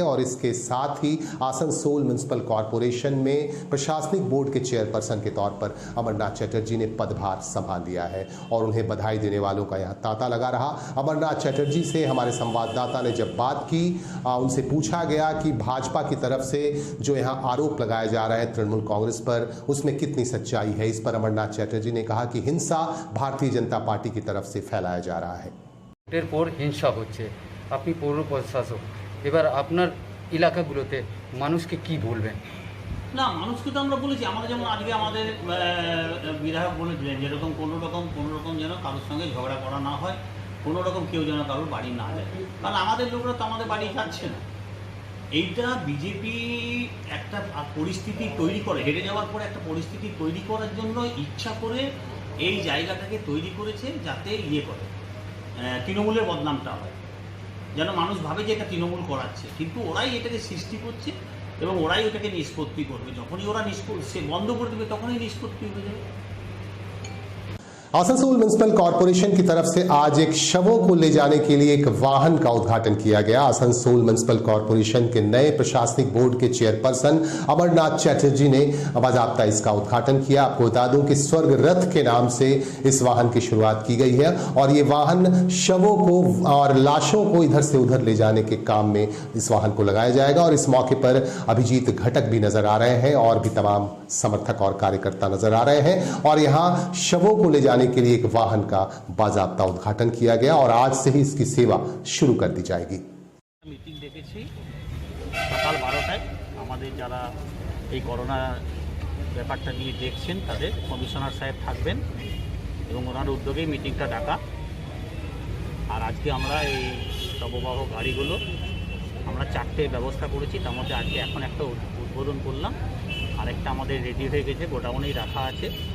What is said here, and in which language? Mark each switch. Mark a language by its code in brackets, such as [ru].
[hi] और इसके साथ ही आसनसोल म्युनिसिपल कॉरपोरेशन में प्रशासनिक बोर्ड के चेयरपर्सन के तौर पर अमरनाथ चटर्जी ने पदभार संभाल लिया है और उन्हें बधाई देने वालों का यहां तांता लगा रहा। अमरनाथ चटर्जी से हमारे संवाददाता ने जब बात की, उनसे पूछा गया कि भाजपा की तरफ से जो यहां आरोप लगाए जा रहे हैं तृणमूल कांग्रेस पर, उसमें कितनी सच्चाई है। इस पर अमरनाथ चटर्जी ने कहा कि हिंसा भारतीय जनता पार्टी की तरफ से फैलाया जा रहा है। [bn] ভোটের পর হিংসা হচ্ছে, আপনি পৌর প্রশাসক, এবার আপনার এলাকাগুলোতে মানুষকে কি বলবেন? না, মানুষকে তো আমরা বলেছি, আমরা যেমন আজকে আমাদের বিধায়ক বলেছিলেন যেরকম কোনো রকম যেন কারোর সঙ্গে ঝগড়া করা না হয়, কোনো রকম কেউ যেন কারোর বাড়ি না যায়, কারণ আমাদের লোকরা তো আমাদের বাড়ি যাচ্ছে না। এইটা বিজেপি একটা পরিস্থিতি তৈরি করে, হেরে যাওয়ার পরে একটা পরিস্থিতি তৈরি করার জন্য ইচ্ছা করে এই জায়গাটাকে তৈরি করেছে, যাতে করে তৃণমূলের বদনামটা হয়, যেন মানুষ ভাবে যে এটা তৃণমূল করাচ্ছে, কিন্তু ওরাই এটাকে সৃষ্টি করছে এবং ওরাই ওটাকে নিষ্পত্তি করবে। যখনই ওরা বন্ধ করে দেবে তখনই নিষ্পত্তি হয়ে যাবে। [hi] आसनसोल म्युनिसिपल कॉरपोरेशन की तरफ से आज एक शवों को ले जाने के लिए एक वाहन का उद्घाटन किया गया। आसनसोल म्युनिसिपल कॉरपोरेशन के नए प्रशासनिक बोर्ड के चेयरपर्सन अमरनाथ चैटर्जी ने बाकायदा इसका उद्घाटन किया। आपको बता दूं कि स्वर्ग रथ के नाम से इस वाहन की शुरुआत की गई है और ये वाहन शवों को और लाशों को इधर से उधर ले जाने के काम में इस वाहन को लगाया जाएगा। और इस मौके पर अभिजीत घटक भी नजर आ रहे हैं और भी तमाम समर्थक और कार्यकर्ता नजर आ रहे हैं और यहाँ शवों को ले जाने के लिए एक वाहन का बाकायदा उद्घाटन किया गया और आज से ही इसकी सेवा शुरू कर दी जाएगी। [bn] মিটিং ডেকেছি সকাল 12টায়। আমাদের যারা এই করোনা ব্যাপারটা নিয়ে দেখছেন তাদের কমিশনার সাহেব থাকবেন এবং ওনার উদ্যোগেই মিটিংটা ডাকা। আর আজকে আমরা এই শববাহ গাড়িগুলো আমরা 4টে ব্যবস্থা করেছি, তার মধ্যে আজকে এখন একটা উদ্বোধন করলাম, আরেকটা আমাদের রেডি হয়ে গেছে, গোডাউনেই রাখা আছে।